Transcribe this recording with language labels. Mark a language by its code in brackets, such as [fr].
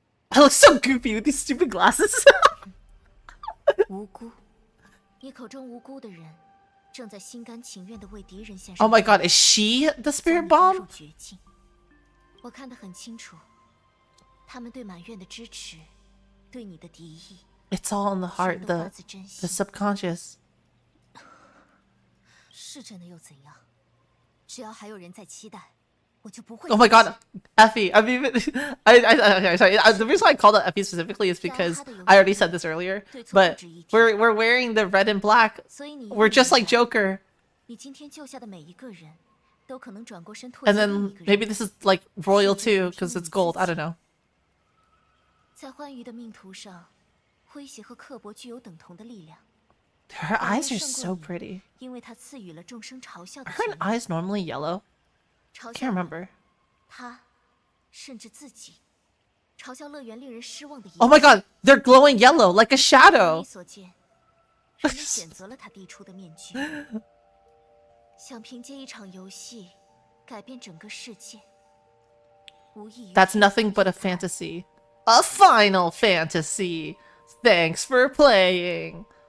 [en] I look so goofy with these stupid glasses. [zh] 无辜，你口中无辜的人，正在心甘情愿地为敌人献上。 [en] Oh my god, is she the spirit bomb? [zh] 我看得很清楚，他们对满院的支持，对你的敌意。 [en] It's all in the heart, the subconscious. [zh] 是真的又怎样？只要还有人在期待，我就不会。 [en] Oh my god, Effie! I mean, okay, sorry. The reason why I called it Effie specifically is because I already said this earlier, but we're wearing the red and black. We're just like Joker. [zh] 你今天救下的每一个人，都可能转过身唾弃 [en] And then maybe this is like royal too, because it's gold. I don't know. [zh] 在欢愉的命途上，诙谐和刻薄具有等同的力量。 [en] Her eyes are so pretty. [zh] 因为她赐予了众生嘲笑的 [en] Are her eyes normally yellow? I can't remember. [zh] 她，甚至自己，嘲笑乐园令人失望的。 [en] Oh my god, they're glowing yellow like a shadow. [zh] 你所见，人们选择了他递出的面具，想凭借一场游戏改变整个世界。无异于 [en] That's nothing but a fantasy. A final fantasy. Thanks for playing.